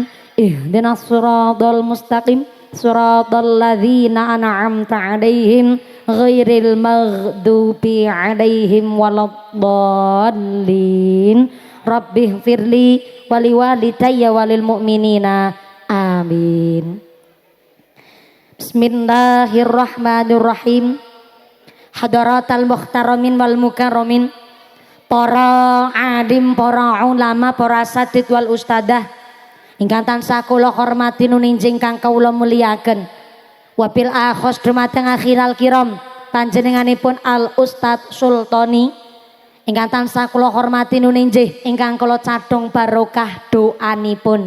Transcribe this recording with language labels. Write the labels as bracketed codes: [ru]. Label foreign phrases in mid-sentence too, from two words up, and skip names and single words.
[ar] اهدنا الصراط المستقيم. صراط الذين أنعمت عليهم غير المغضوب عليهم ولا الضالين. رب اغفر لي ولوالدي وللمؤمنين. Amin. بسم الله الرحمن الرحيم. حضرات المحترمين والمكرمين, [jv] para alim, para ulama, para [ar] الأساتيذ والأستاذة [jv] ingkang tansah kula hormati nuninjing kang kawula muliaken. [ar] وبالأخص [jv] dumateng [ar] أخير الكرام [jv] panjenenganipun Al Ustadz Sultoni ingkang tansah kula hormati nuninjih ingkang kula cadhong barokah doanipun.